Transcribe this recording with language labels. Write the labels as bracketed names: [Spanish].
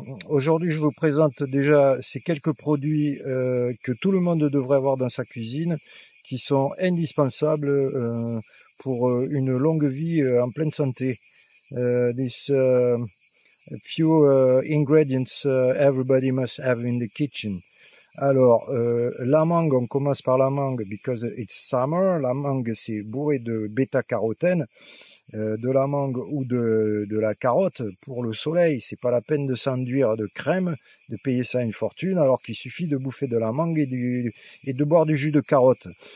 [French] Aujourd'hui je vous présente déjà ces quelques produits que tout le monde devrait avoir dans sa cuisine, qui sont indispensables pour une longue vie en pleine santé. [English] These few ingredients everybody must have in the kitchen. [French] Alors, la mangue, on commence par la mangue [English] because it's summer. [French] La mangue, c'est bourré de bêta-carotène. De la mangue ou de la carotte pour le soleil. C'est pas la peine de s'enduire de crème, de payer ça une fortune, alors qu'il suffit de bouffer de la mangue et de boire du jus de carotte.